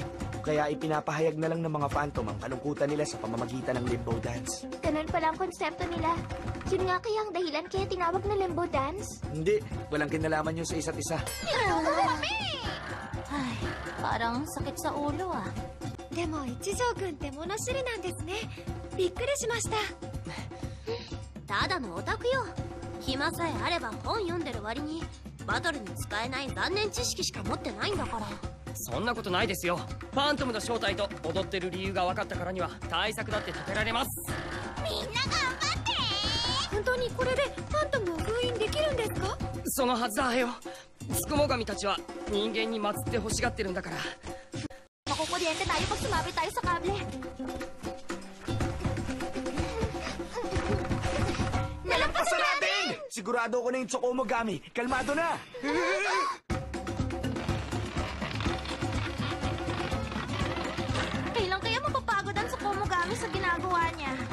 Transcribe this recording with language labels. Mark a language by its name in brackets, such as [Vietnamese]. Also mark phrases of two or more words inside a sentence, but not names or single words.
[Filipino] Kaya ipinapahayag na lang ng mga phantom ang kalungkutan nila sa pamamagitan ng [English] limbo dance. [Filipino] Ganun pala ang konsepto nila. Yun nga kaya ang dahilan kaya tinawag na [English] limbo dance? [Filipino] Hindi, walang kinalaman yun sa isa't isa. Niloko kami! Ay, parang sakit sa ulo ah. [Japanese] でも一条くんって物知りなんですね。びっくりしました。ただのオタクよ。暇さえあれば本読んでる割にバトルに使えない残念知識しか持ってないんだから。そんなことないですよ。ファントムの正体と踊ってる理由が分かったからには対策だって立てられます。みんな頑張って本当にこれでファントムを封印できるんですか？そのはずだよ。つくも神たちは人間に祀って欲しがってるんだから。 [Filipino] Makukuryente tayo pag sumabit tayo sa kable. Nalampasan natin! Sigurado ko na yung Tsukumogami. Kalmado na! Kailan kaya mapapagod ang Tsukumogami sa ginagawa niya?